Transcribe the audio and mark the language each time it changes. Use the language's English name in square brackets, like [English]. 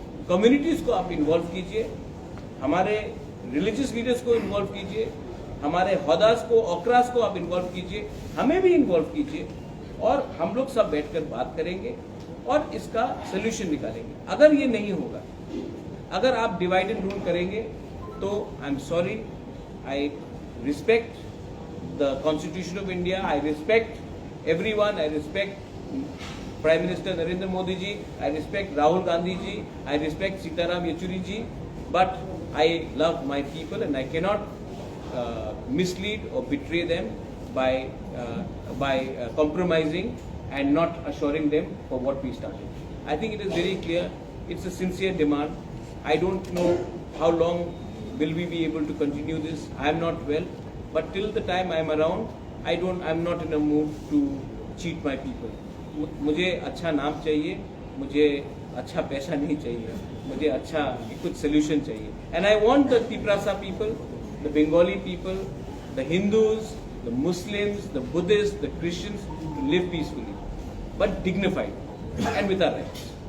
[Hindi] Communities को आप involve कीजिए, हमारे रिलीजियस लीडर्स को इन्वॉल्व कीजिए, हमारे हौदास को, ओक्रास को आप इन्वॉल्व कीजिए, हमें भी इन्वॉल्व कीजिए, और हम लोग सब बैठकर बात करेंगे और इसका सोल्यूशन निकालेंगे. अगर ये नहीं होगा, अगर आप डिवाइड एंड रूल करेंगे, तो [English] I am sorry. I respect the constitution of India, I respect everyone, I respect Prime Minister Narendra Modi ji, I respect Rahul Gandhi ji, I respect Sitaram Yechuri ji, but I love my people and I cannot mislead or betray them by compromising and not assuring them for what we started. I think it is very clear. It's a sincere demand. I don't know how long will we be able to continue this. I am not well, but till the time I am around, I am not in a mood to cheat my people. [Hindi] मुझे अच्छा नाम चाहिए, मुझे अच्छा पैसा नहीं चाहिए, मुझे अच्छा कुछ सोल्यूशन चाहिए. [English] And I want the Tiprasa people, the Bengali people, the Hindus, the Muslims, the Buddhist, the Christians to live peacefully but dignified and with our rights.